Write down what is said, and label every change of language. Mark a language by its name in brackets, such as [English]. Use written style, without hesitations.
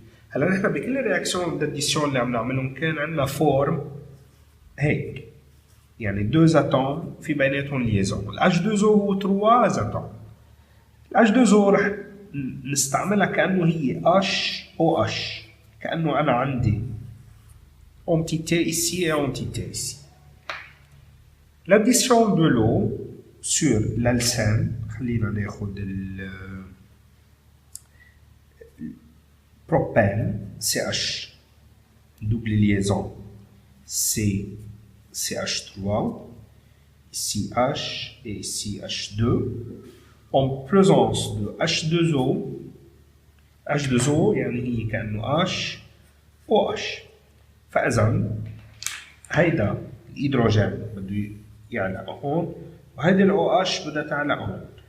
[Arabic] هلا نحن بكل الرياكسيون d'addition اللي عم نعملهم كان عندنا فورم هيك يعني 2 اتوم في بيناتهم ليزون. ال H2O هو 3 اتوم. ال H2O رح نستعملها كأنه هي HOH كأنه أنا عندي [French] entité ici et entité ici. L'addition de l'eau sur l'alcène [Arabic] خلينا ناخد [French] propane CH double liaison CH3 ici H et ici H2 en présence de H2O [Arabic] يعني هي كأنه [French] H OH. [Arabic] فإذا هيدا الهيدروجين بده يعلق هون وهيدي ال OH بدها تعلق هون.